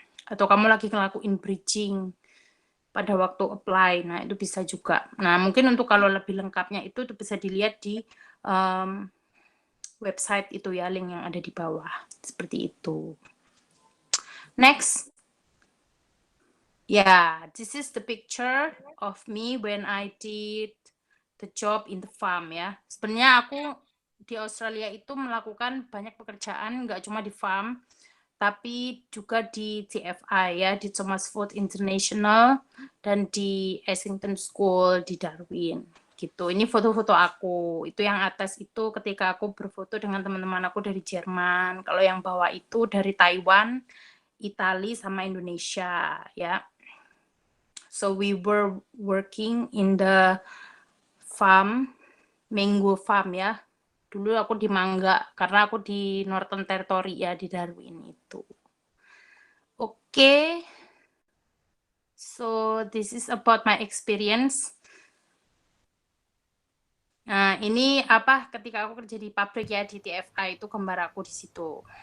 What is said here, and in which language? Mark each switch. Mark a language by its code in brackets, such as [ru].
[id] Atau kamu lagi ngelakuin bridging pada waktu apply, nah itu bisa juga. Nah mungkin untuk kalau lebih lengkapnya itu bisa dilihat di website itu ya, link yang ada di bawah, seperti itu. [en] Next. Yeah, this is the picture of me when I did the job in the farm ya. [id] Sebenarnya aku di Australia itu melakukan banyak pekerjaan, nggak cuma di farm, tapi juga di TFI ya, di Thomas Ford International dan di Essington School di Darwin gitu. Ini foto-foto aku. Itu yang atas itu ketika aku berfoto dengan teman-teman aku dari Jerman. Kalau yang bawah itu dari Taiwan, Italia sama Indonesia ya. [en] So we were working in the farm, mango farm ya. [id] Dulu aku di Mangga, karena aku di Northern Territory ya, di Darwin itu. Oke. [en] So this is about my experience. [id] Nah, ini ketika aku kerja di pabrik ya, di TFI itu gambar aku di situ.